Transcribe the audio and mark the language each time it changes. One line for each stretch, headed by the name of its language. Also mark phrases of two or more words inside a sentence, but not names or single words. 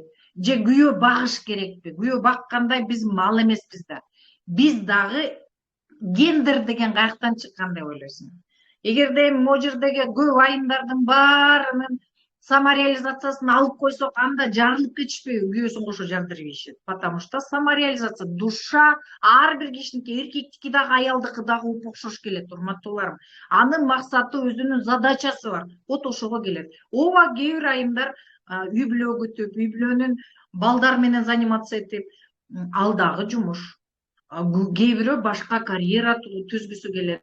Kyrgyz: Же күйөө багыш керекпи? Күйөө баккандай биз мал эмеспиз да. Биз дагы гендер деген каяктан чыккан деп ойлойсуң? Эгерде эми могу жердеги көп айымдардын баарынын самореализациясын алып койсок, анда жарылып кетишпейби? Күйөөсүн кошо жардырып ийишет.
Russian: Потому что самореализация, душа
Kyrgyz: ар бир кишиники, эркектики дагы, аялдыкы дагы окшош келет, урматтууларым. Анын максаты, өзүнүн задачасы бар. Вот ошого келет. Ооба, кээ бир айымдар үй бүлө күтүп, үй бүлөнүн балдар менен заниматься этип, ал дагы жумуш. Кээ бирөө башка карьера түзгүсү келет.